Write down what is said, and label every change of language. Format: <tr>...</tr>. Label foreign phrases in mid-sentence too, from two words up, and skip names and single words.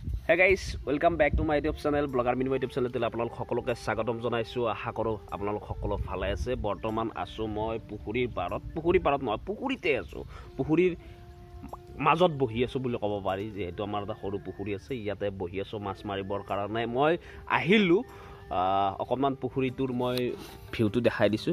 <en>Hey guys, welcome back to my YouTube channel, Blogger Mini YouTube channel.</en> <as>আপোনালোক সকলোকে স্বাগতম জনাইছো। আশা কৰো আপোনালোক সকলো ভালে আছে। বৰ্তমান আছো মই পুখুৰীৰ পাৰত নহয়, পুখুৰীতে আছো। পুখুৰীৰ মাজত বহি আছো বুলি ক'ব পাৰি, যেহেতু আমাৰ এটা সৰু পুখুৰী আছে, ইয়াতে বহি আছো মাছ মাৰিবৰ কাৰণে। মই আহিলো অকণমান পুখুৰীটোৰ মই ভিউটো দেখাই দিছোঁ।</as>